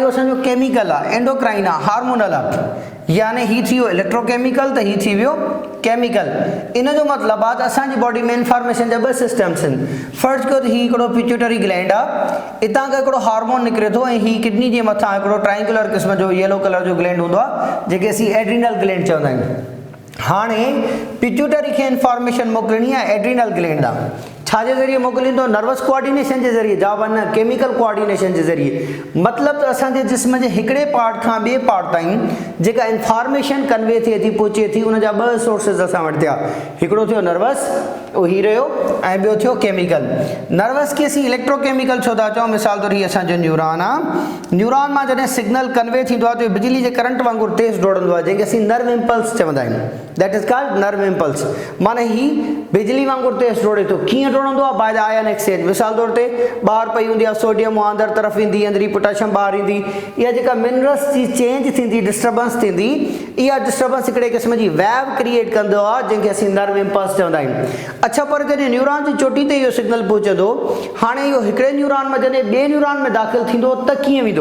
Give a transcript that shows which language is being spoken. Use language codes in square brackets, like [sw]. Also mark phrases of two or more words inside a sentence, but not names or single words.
[sd] इहो असांजो केमिकल आहे, एंडोक्राइन आहे, हार्मोनल आहे। यानी ही थी वियो इलेक्ट्रोकेमिकल, त ही थी वियो केमिकल। इन जो मतिलबु आहे त असांजी बॉडी में इंफॉर्मेशन जा ॿ सिस्टम्स आहिनि। फ़र्ज़ु कयो त ही हिकिड़ो [en] pituitary gland [sd] आहे, हितां खां हिकिड़ो हार्मोन निकिरे थो, ऐं ही किडनी जे मथां हिकिड़ो ट्रायंगुलर क़िस्म जो [en] yellow color [sd] जो ग्लैंड हूंदो आहे, जेके असीं [en] adrenal gland [sd] चवंदा आहियूं। हाणे पिट्यूटरी खे इंफॉर्मेशन मोकिलणी आहे [en] adrenal gland [sd] आहे। छाजे ज़रिए मोकिलींदो? [en] nervous coordination [sd] जे ज़रिए। जवाब न, [en] chemical coordination [sd] जे ज़रिए। मतिलबु त असांजे जिस्म जे हिकिड़े पार्ट खां ॿिए पार्ट ताईं जेका इंफॉर्मेशन कन्वे थिए थी, पहुचे थी, उन जा ॿ सोर्सिस असां वटि थिया। हिकिड़ो थियो नर्वस, उहो ही रहियो, ऐं ॿियो थियो केमिकल। नर्वस खे असीं इलेक्ट्रोकेमिकल छो था चऊं? मिसाल तौरु ही असांजो न्यूरॉन आहे। न्यूरॉन मां जॾहिं सिग्नल कन्वे थींदो आहे, त बिजली जे करंट वांगुरु तेज़ डोड़ंदो आहे, जंहिंखे असीं [en] nerve impulse [sd] चवंदा आहियूं। [en] that is called nerve impulse. [sd] माना ही बिजली वांगुरु तेज़ डोड़े थो। कीअं डोड़ंदो आहे? [en] by the ion exchange. [sd] मिसाल तौर ते ॿाहिरि पई हूंदी आहे सोडियम, उहा अंदरि तरफ़ ईंदी, अंदरि पोटेशियम ॿाहिरि ईंदी। इहा जेका मिनरल्स जी चेंज थींदी, डिस्टर्बेंस थींदी, इहा डिस्टर्बेंस हिकिड़े क़िस्म जी वेव क्रिएट कंदो आहे, जंहिंखे असीं [en] nerve impulse [sd] चवंदा आहियूं। अच्छा, पर जॾहिं न्यूरॉन जी चोटी ते इहो सिग्नल पहुचंदो, हाणे इहो हिकिड़े न्यूरॉन मां जॾहिं ॿिए न्यूरॉन में दाख़िल थींदो, त कीअं वेंदो?